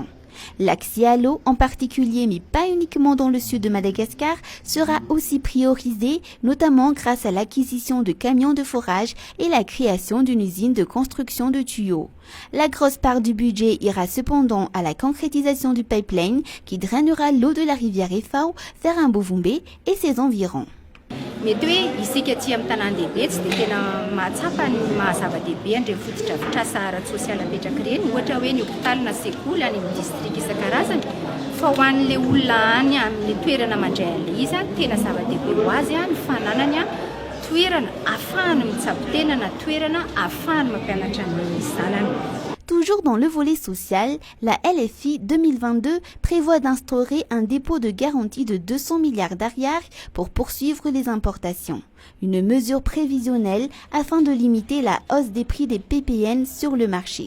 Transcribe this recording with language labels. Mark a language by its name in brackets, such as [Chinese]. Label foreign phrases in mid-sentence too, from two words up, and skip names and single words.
[French] L'accès à l'eau, en particulier mais pas uniquement dans le sud de Madagascar, sera aussi priorisé, notamment grâce à l'acquisition de camions de forage et la création d'une usine de construction de tuyaux. La grosse part du budget ira cependant à la concrétisation du pipeline qui drainera l'eau de la rivière Efao vers Mbovumbe et ses environs. [Malagasy] Mety hoe isika aty amin'ny tanan-dehibe tsy dia tena mahatsapa ny mahazava-dehibe an'ireny fotodrafitrasa ara-tsosialy apetraka ireny, ohatra hoe ny hôpitaly na sekoly any amin'ny distrika isan-karazany, fa ho an'ilay olona any amin'ny toerana mandray an'ilay izy tena zava-dehibe ho azy ny fananany toerana ahafahany mitsabo-tena na toerana ahafahany mampianatra ny zanany. [French] Toujours dans le volet social, la LFI 2022 prévoit d'instaurer un dépôt de garantie de 200 milliards d'ariar pour poursuivre les importations. Une mesure prévisionnelle afin de limiter la hausse des prix des PPN sur le marché.